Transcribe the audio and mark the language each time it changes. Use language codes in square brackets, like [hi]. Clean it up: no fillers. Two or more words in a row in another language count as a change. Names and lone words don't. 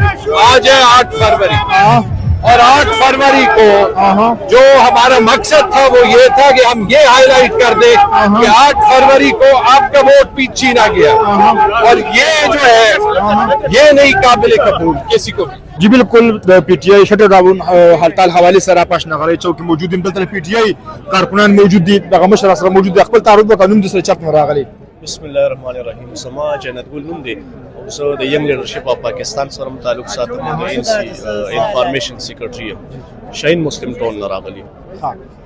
[ur] آج ہے 8 فروری, اور 8 فروری کو جو ہمارا مقصد تھا وہ یہ تھا کہ ہم یہ ہائی لائٹ کر دیں کہ 8 فروری کو آپ کا ووٹ بھی چھینا گیا, اور یہ جو ہے یہ نہیں قابل قبول کسی کو بھی. [ps] جی بالکل, PTI [en] shutter down [ps] ہڑتال حوالے سره پاش نغری چوک موجود دي, دلته PTI کارکنان موجود دي, دغه مشر سره موجود دي. خپل تعارف وکړو, نوم د سره چپ راغلی. [ar] بسم الله الرحمن الرحیم. [ps] سما جنت ګل نوم دی, او زه د ینګ لیډرشپ اف پاکستان سره متعلق ساتم, د [en] information secretary [ps] یم, شاهین مسلم ټاون نه راغلی.